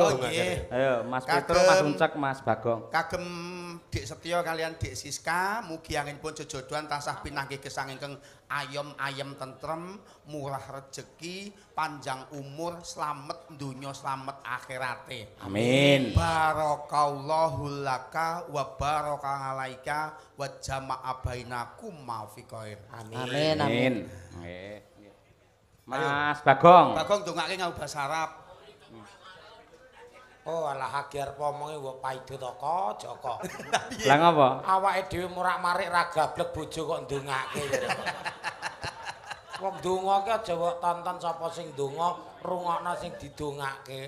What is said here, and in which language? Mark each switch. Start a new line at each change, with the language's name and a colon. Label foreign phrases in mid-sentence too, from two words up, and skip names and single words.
Javanese: Oh nggih. Ayo Mas Kagem. Petro, Mas Uncek, Mas Bagong. Kagem Dik Setyo kalian Dik Siska, mugi anginipun jejodohan tansah pinanggih gesang ingkang ayem tentrem, murah rejeki, panjang umur, slamet donya, slamet akhirate. Amin.
Arabic: بارك الله لك وبارك عليك وجمع بينكم ما في خير.
Javanese: amin. Amin. Nggih. Mas Bagong. Bagong dongake nganggo basa Arab. Oh, alah agar pomonge wong paido toko Joko. Lah ngapa? Awake dhewe murak-marik ra gablek bojo kok ndongake. Wong donga ki aja kok tonton sapa sing donga, rungokno sing didongake.